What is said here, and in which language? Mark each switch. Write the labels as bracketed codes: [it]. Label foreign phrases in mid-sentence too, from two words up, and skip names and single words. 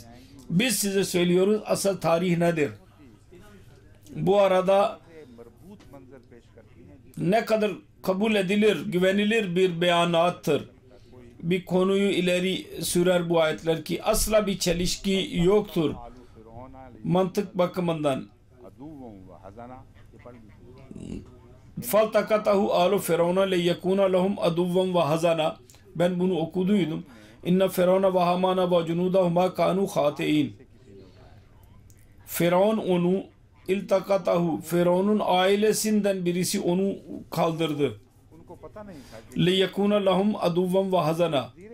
[tr] Biz size söylüyoruz asıl tarih nedir? Bu arada ne kadar kabul edilir, güvenilir bir beyanattır. Bir konuyu ileri sürer bu ayetler ki asla bir çelişki yoktur. Mantık bakımından. [ar] فَالْتَقَطَهُ آلُ فِرَوْنَ لِيَكُونَ لَهُمْ أَدُوًّا وَحَزَنًا. [tr] Ben bunu okuduydum. [ar] إن فرعون وهامان وجنودهما كانوا خاطئين. [tr] Firavun onu iltakatahu, Firavun'un ailesinden birisi onu kaldırdı. [ar] ليكون لهم عدوا وحزنا.